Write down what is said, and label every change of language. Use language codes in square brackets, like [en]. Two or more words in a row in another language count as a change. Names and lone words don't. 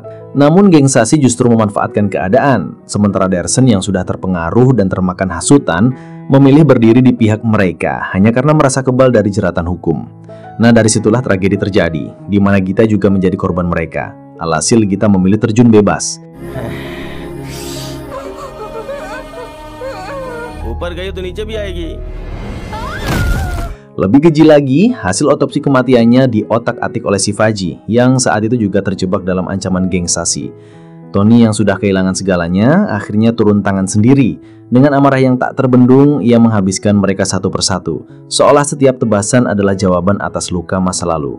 [id] Namun geng Sasi justru memanfaatkan keadaan, sementara Dersen yang sudah terpengaruh dan termakan hasutan memilih berdiri di pihak mereka hanya karena merasa kebal dari jeratan hukum. Nah, dari situlah tragedi terjadi, di mana Gita juga menjadi korban mereka. Alhasil Gita memilih terjun bebas. [hi] ऊपर गई तो नीचे भी आएगी. [id] Lebih keji lagi, hasil otopsi kematiannya diotak-atik oleh Shivaji yang saat itu juga terjebak dalam ancaman geng Sasi. Tony yang sudah kehilangan segalanya akhirnya turun tangan sendiri. Dengan amarah yang tak terbendung, ia menghabiskan mereka satu persatu, seolah setiap tebasan adalah jawaban atas luka masa lalu.